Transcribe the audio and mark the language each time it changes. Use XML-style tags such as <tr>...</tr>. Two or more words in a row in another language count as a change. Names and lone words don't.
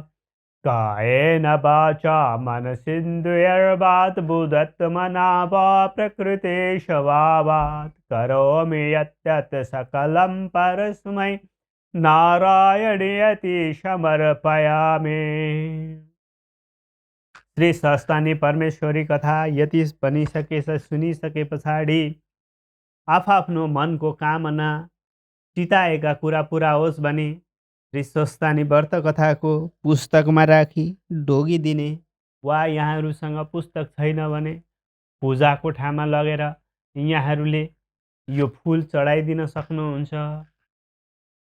<sa>कायेन वाचा मनसिन्द्रियर्वात् बुधत्मना वा प्रकृते स्वभावात् करोमि यत् सकलं परस्मै नारायणीयति समर्पयामि।</sa> <ne>श्री सस्तानी परमेश्वरी कथा यति भनिसकेछ सुनिसके पछाडि आफ्नो मनको कामना चिताएका कुरा पुरा होस् भने श्री सस्तानी व्रत कथाको पुस्तकमा राखी ढोगिदिने, वा यहाँहरूसँग पुस्तक छैन भने पूजा कोठामा लगेर यहाँहरूले यो फूल चढाइदिन सक्नुहुन्छ।</ne>